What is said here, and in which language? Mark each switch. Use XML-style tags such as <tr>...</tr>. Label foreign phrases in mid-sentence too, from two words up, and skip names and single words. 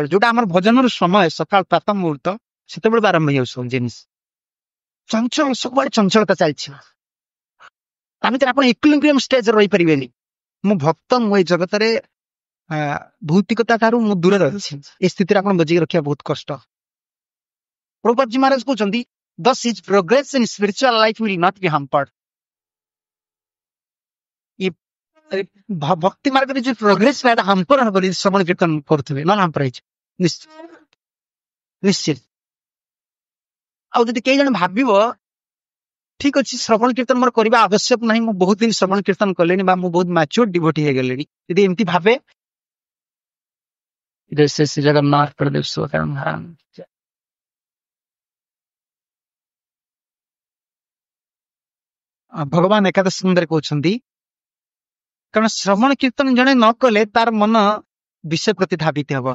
<or>ଯୋଉଟା ଆମର ଭଜନର ସମୟ ସକାଳ ପ୍ରାତଃ ମୁହୂର୍ତ୍ତ, ସେତେବେଳେ ଆରମ୍ଭ ହେଇଯାଉଛି ସବୁ ଜିନିଷ ଚଞ୍ଚଳ, ସବୁବେଳେ ଚଞ୍ଚଳତା ଚାଲିଛି। ତା ଭିତରେ ଆପଣ</or> <en>equilibrium stage</en> <or>ରହିପାରିବେନି। ମୁଁ ଭକ୍ତ, ମୁଁ ଏଇ ଜଗତରେ ଭୌତିକତା ଠାରୁ ମୁଁ ଦୂରରେ ଅଛି। ଏ ସ୍ଥିତିରେ ଆପଣ ବଜେଇକି ରଖିବା ବହୁତ କଷ୍ଟ। ପ୍ରଭୁପାଦ ମହାରାଜ କହୁଛନ୍ତି</or> <en>thus his progress in spiritual life will not be hampered.</en> <or>ଭକ୍ତି ମାର୍ଗରେ ଯୋଉ</or> <en>progress hamper</en> <or>ହବନି ଶ୍ରବଣ କୀର୍ତ୍ତନ କରୁଥିବେ, ନହେଲେ ହାମ୍ପର ହେଇଛି ନିଶ୍ଚିତ। ଆଉ ଯଦି କେହି ଜଣେ ଭାବିବ ଠିକ ଅଛି ଶ୍ରବଣ କୀର୍ତ୍ତନ ମୋର କରିବା ଆବଶ୍ୟକ ନାହିଁ, ମୁଁ ବହୁତ ଦିନ ଶ୍ରବଣ କୀର୍ତ୍ତନ କଲେଣି ବା ମୁଁ ବହୁତ</or> <en>mature devotee</en> <or>ହେଇଗଲିଣି, ଯଦି ଏମିତି ଭାବେ ଜଗନ୍ନାଥ ଭଗବାନ ଏକାଦଶ ସ୍କନ୍ଧରେ କହୁଛନ୍ତି, କାରଣ ଶ୍ରବଣ କୀର୍ତ୍ତନ ଜଣେ ନ କଲେ ତାର ମନ ବିଷୟ ପ୍ରତି ଧାବିତ ହବ।</or>